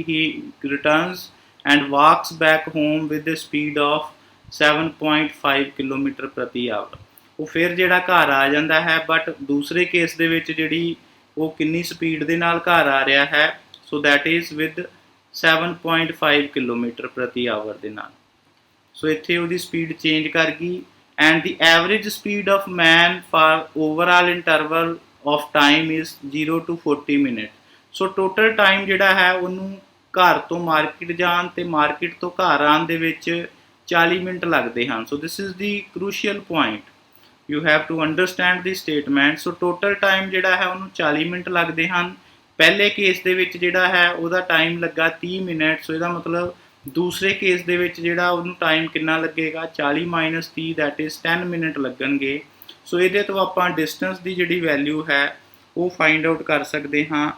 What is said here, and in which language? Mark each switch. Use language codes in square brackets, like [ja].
[en] He returns and walks back home with the speed of 7.5 kilometre ਪ੍ਰਤੀ hour. [pa] ਉਹ ਫਿਰ ਜਿਹੜਾ ਘਰ ਆ ਜਾਂਦਾ ਹੈ, ਬਟ ਦੂਸਰੇ ਕੇਸ ਦੇ ਵਿੱਚ ਜਿਹੜੀ ਉਹ ਕਿੰਨੀ ਸਪੀਡ ਦੇ ਨਾਲ ਘਰ ਆ ਰਿਹਾ ਹੈ, [en] so that is with [pa] 7.5 kilometre ਪ੍ਰਤੀ ਆਵਰ ਦੇ ਨਾਲ। ਸੋ ਇੱਥੇ ਉਹਦੀ ਸਪੀਡ ਚੇਂਜ ਕਰ ਗਈ। [en] and the average speed of man for overall interval of time is 0 to 40 minutes. [pa] So total time ਜਿਹੜਾ ਹੈ ਉਹਨੂੰ ਘਰ ਤੋਂ ਮਾਰਕੀਟ ਜਾਣ ਤੇ ਮਾਰਕੀਟ ਤੋਂ ਘਰ ਆਉਣ ਦੇ ਵਿੱਚ 40 ਮਿੰਟ ਲੱਗਦੇ ਹਨ। [en] So this is the crucial point. You have to understand the statement. [pa] So total time ਜਿਹੜਾ ਹੈ ਉਹਨੂੰ 40 ਮਿੰਟ ਲੱਗਦੇ ਹਨ। ਪਹਿਲੇ ਕੇਸ ਦੇ ਵਿੱਚ ਜਿਹੜਾ ਹੈ ਉਹਦਾ ਟਾਈਮ ਲੱਗਾ 30 ਮਿੰਟ। ਸੋ ਇਹਦਾ ਮਤਲਬ ਦੂਸਰੇ ਕੇਸ ਦੇ ਵਿੱਚ ਜਿਹੜਾ ਉਹਨੂੰ ਟਾਈਮ ਕਿੰਨਾ ਲੱਗੇਗਾ, 40 - 30 [en] that is [pa] 10 ਮਿੰਟ ਲੱਗਣਗੇ। ਸੋ ਇਹਦੇ ਤੋਂ ਆਪਾਂ ਡਿਸਟੈਂਸ ਦੀ ਜਿਹੜੀ ਵੈਲਿਊ ਹੈ ਉਹ ਫਾਈਂਡ ਆਊਟ ਕਰ ਸਕਦੇ ਹਾਂ।